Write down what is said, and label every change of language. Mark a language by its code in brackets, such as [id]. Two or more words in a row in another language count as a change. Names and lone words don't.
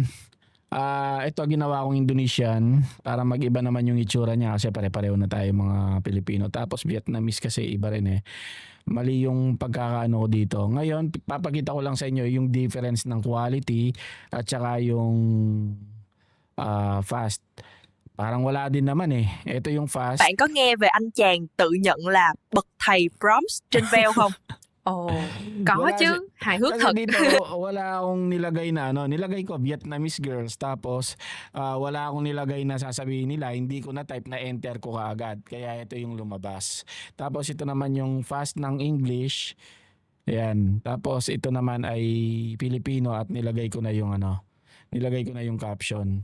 [tl] Ito ginawa kong Indonesian para mag-iba naman yung itsura niya kasi pare-pareho na tayo mga Pilipino. Tapos Vietnamese kasi iba rin eh. Mali yung pagkakaano ko dito. Ngayon, papakita ko lang sa inyo yung difference ng quality at saka yung fast. Parang wala din naman eh. Ito yung fast. [vi] Bạn có nghe về anh chàng tự nhận là bậc thầy prompts trên Veo không? Oh, có [tl] Wala [vi] chứ. Hài hước [tl] Kasi [vi] thật. [tl] dito wala akong nilagay na ano, nilagay ko Vietnamese girls tapos wala akong nilagay na sasabihin nila, hindi ko na type na enter ko kaagad. Kaya ito yung lumabas. Tapos ito naman yung fast ng English. Ayan. Tapos ito naman ay Filipino at nilagay ko na yung ano, nilagay ko na yung caption.